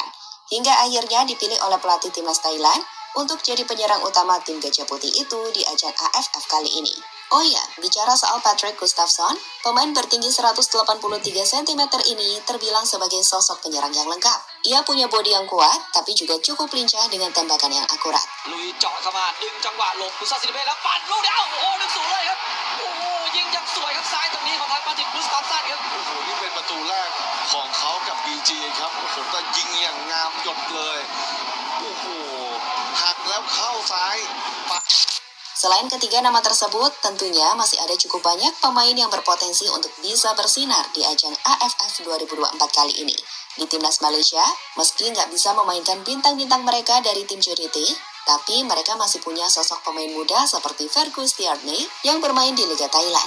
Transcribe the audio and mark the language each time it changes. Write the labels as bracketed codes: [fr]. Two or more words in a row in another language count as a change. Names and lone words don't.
[id] Hingga akhirnya dipilih oleh pelatih timnas Thailand untuk jadi penyerang utama tim Gajah Putih itu di ajang AFF kali ini. Oh iya, bicara soal Patrick Gustafsson, pemain bertinggi 183 cm ini terbilang sebagai sosok penyerang yang lengkap. Ia punya bodi yang kuat, tapi juga cukup lincah dengan tembakan yang akurat. [th] ลุยเจาะเข้ามาดึงจังหวะหลบกุซาซิลิเบ้แล้วปั่นลูกเดียวโอ้โห1-0เลยครับโอ้โหยิงอย่างสวยครับซ้ายตรงนี้ของทางมาตินกุสตาฟสันครับโอ้โหนี่เป็นประตูแรกของเขากับ BG ครับโอ้โหก็ยิงอย่างงามหยดเลยโอ้โหหักแล้วเข้าซ้าย [id] Selain ketiga nama tersebut, tentunya masih ada cukup banyak pemain yang berpotensi untuk bisa bersinar di ajang AFF 2024 kali ini. Di timnas Malaysia, meski nggak bisa memainkan bintang-bintang mereka dari tim Juriti, tapi mereka masih punya sosok pemain muda seperti Fergus Tierney yang bermain di Liga Thailand.